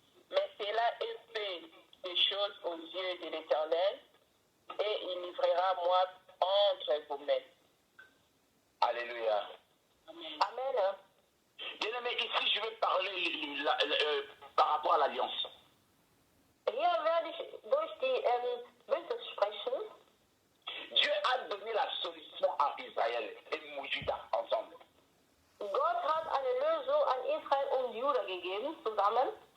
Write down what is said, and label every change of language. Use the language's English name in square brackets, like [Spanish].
[French] Mais cela est fait des choses aux yeux de l'Éternel et il livrera moi entre vos mains. Alléluia. Amen. Bien-aimé, ici je vais parler par rapport à l'alliance. [German] Hier werde ich durch die Bündnis sprechen. [French] Dieu a donné la solution à Israël et Juda ensemble. [German] Gott hat eine Lösung an Israel und Juda gegeben, zusammen.